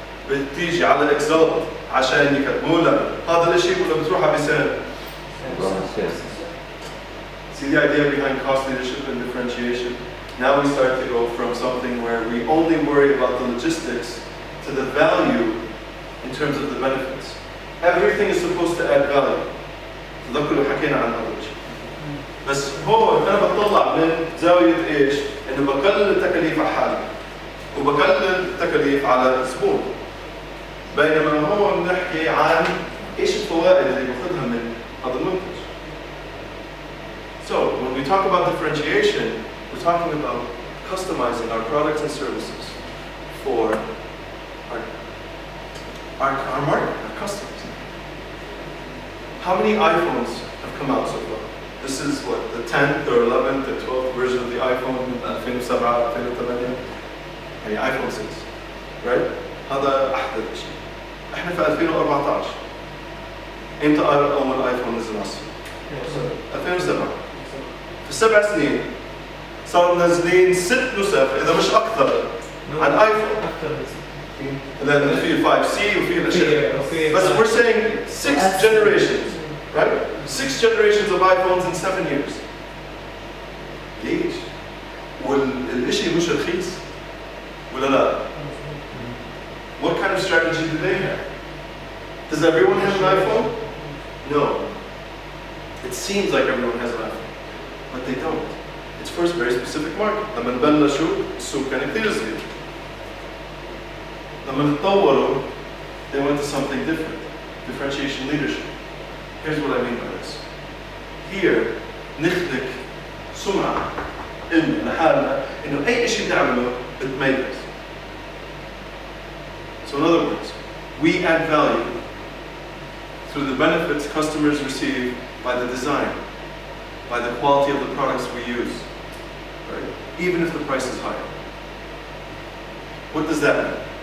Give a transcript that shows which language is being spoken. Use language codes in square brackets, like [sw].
[ar] بتيجي على إكسل عشان يكتبوا لك هذا الشيء ولا بتروح على بيسان. [en] See the idea behind cost leadership and differentiation? Now we start to go from something where we only worry about the logistics to the value in terms of the benefits. Everything is supposed to add value. [ar] تذكروا حكينا عن هذا الشيء. بس هو أنا بطلع من زاوية إيش؟ إنه بقلل التكاليف على حالي وبقلل التكاليف على الزبون. بينما هو بنحكي عن إيش الفوائد اللي باخذها من هذا المنتج. [en] So when we talk about differentiation, we're talking about customizing our products and services for our market, our customers. How many iPhones have come out so far? This is what, the 10th or 11th or 12th version of the iPhone [ar] من 2007 2008 يعني [en] iPhone 6 right؟ [ar] هذا أحدث شيء. إحنا في 2014 إمتى أول آيفون نزل على السوق؟ 2007. في 7 سنين صاروا منزلين 6 نسخ إذا مش أكثر عن آيفون. لأن في 5C وفي الأشياء. بس [en] we're saying 6 generations. Right? 6 generations of iPhones in 7 years. [ar] ليش؟ والشيء مش رخيص ولا لا؟ [en] What kind of strategy do they have? Does everyone have an iPhone? No. It seems like everyone has an iPhone, but they don't. It's for a very specific market. [ar] لما نبلشوا السوق كان كثير صغير. لما تطوروا [en] they went to something different. Differentiation leadership. Here's what I mean by this. Here, [ar] نخلق سمعة إلنا لحالنا إنه أي شيء نعمله بتميز. [en] So in other words, we add value through the benefits customers receive by the design, by the quality of the products we use, right? Even if the price is higher. What does that mean?